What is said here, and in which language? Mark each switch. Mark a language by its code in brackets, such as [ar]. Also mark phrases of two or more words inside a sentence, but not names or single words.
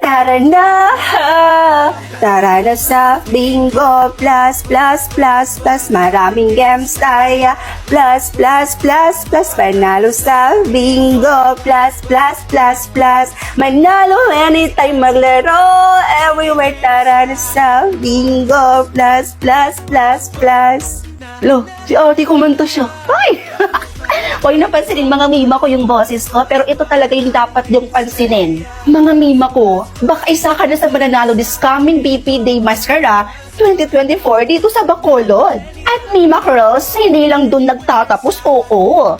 [tl] Tara na! Tara na sa bingo! [en] Plus, plus, plus, plus. [tl] Maraming games tayo. [en] Plus, plus, plus, plus. [tl] Panalo sa bingo! [en] Plus, plus, plus, plus. [tl] Manalo anytime maglaro. Everywhere, tara na sa bingo! [en] Plus, plus, plus, plus. [tl] Lo, si ate kumanta siya. Ay! Huwag napansinin mga mima ko yung boses ko, pero ito talaga yung dapat yung pansinin. Mga mima ko, baka isa ka na sa mananalo [en] this coming [tl] BP Day Mascara 2024 dito sa Bacolod. At Mima Girls, hindi lang dun nagtatapos, oo.